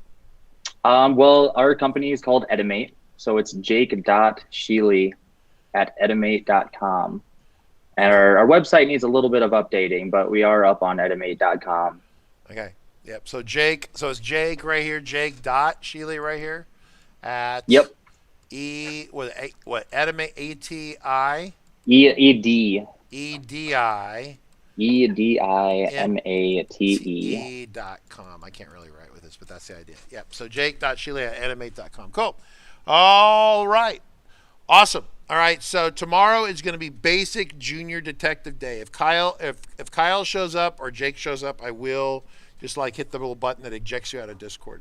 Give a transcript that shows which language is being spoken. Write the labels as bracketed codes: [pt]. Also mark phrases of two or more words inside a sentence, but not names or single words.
[en] Well, our company is called Edimate, so it's jake.scheele@edimate.com. And our website needs a little bit of updating, but we are up on edimate.com. Okay. Yep. So Jake. So it's Jake right here. Jake.Scheele right here. At. Yep. Edimate, A-T-I? E-D. E-D-I. E-D-I-M-A-T-E. .com. I can't really write with this, but that's the idea. Yep. So jake.scheele@edimate.com. Cool. All right. Awesome. All right. So tomorrow is going to be basic junior detective day. If Kyle shows up or Jake shows up, I will just like hit the little button that ejects you out of Discord.